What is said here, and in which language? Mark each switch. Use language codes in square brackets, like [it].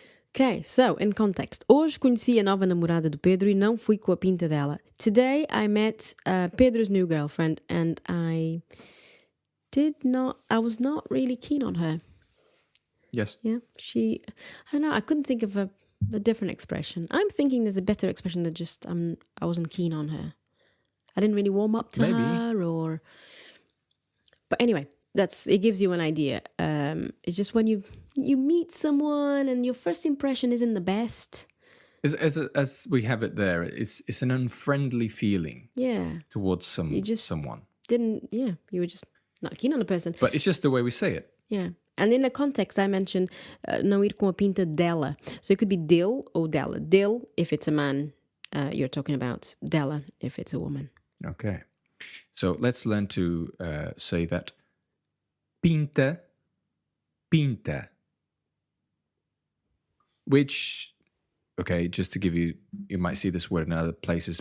[en] Okay, so in context. [pt] Hoje conheci a nova namorada do Pedro e não fui com a pinta dela. [en] Today I met Pedro's new girlfriend and I was not really keen on her. Yes. Yeah, I don't know. I couldn't think of a different expression. I'm thinking there's a better expression that just I wasn't keen on her. I didn't really warm up to Maybe. her, but anyway, it gives you an idea. It's just when you meet someone and your first impression isn't the best. As we have it there, it's an unfriendly feeling. Yeah. Towards someone. You were just not keen on the person. But it's just the way we say it. Yeah. And in the context, I mentioned [pt] não ir com a pinta dela. [en] So it could be dele or dela. Dele if it's a man, you're talking about. Dela if it's a woman. Okay. So let's learn to say that. Pinta, pinta. Which, okay, just to give you might see this word in other places.